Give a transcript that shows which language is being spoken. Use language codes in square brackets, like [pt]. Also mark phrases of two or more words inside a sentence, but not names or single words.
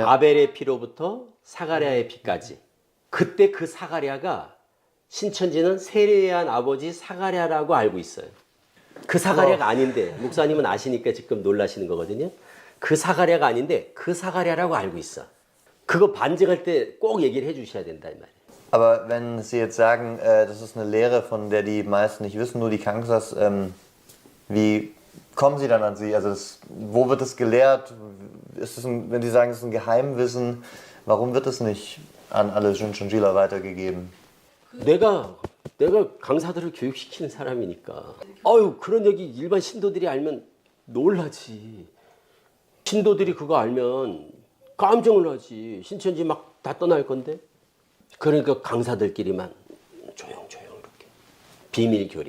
[ko] 아벨의 피로부터 사가랴의 피까지. 그때 그 사가랴가 신천지는 세례한 아버지 사가랴라고 알고 있어요. 그 사가랴가 아닌데 목사님은 아시니까 지금 놀라시는 거거든요. 그 사가랴가 아닌데 그 사가랴라고 알고 있어. 그거 반증할 때 꼭 얘기를 해주셔야 된다 이 말이에요. [de] Aber wenn Sie jetzt sagen, das ist eine Lehre, von der die meisten nicht wissen, nur die Kangsas, wie kommen Sie dann an sie? Also wo wird es gelehrt? Ist es wenn Sie sagen, es ist ein Geheimwissen, warum wird es nicht an alle Shincheonjila weitergegeben? [ko] 내가 강사들을 교육시키는 사람이니까. 아유 그런 얘기 일반 신도들이 알면 놀라지. 신도들이 그거 알면 깜짝 놀라지. 신천지 막 다 떠날 건데. 그러니까 강사들끼리만 조용조용 이렇게 비밀 교리.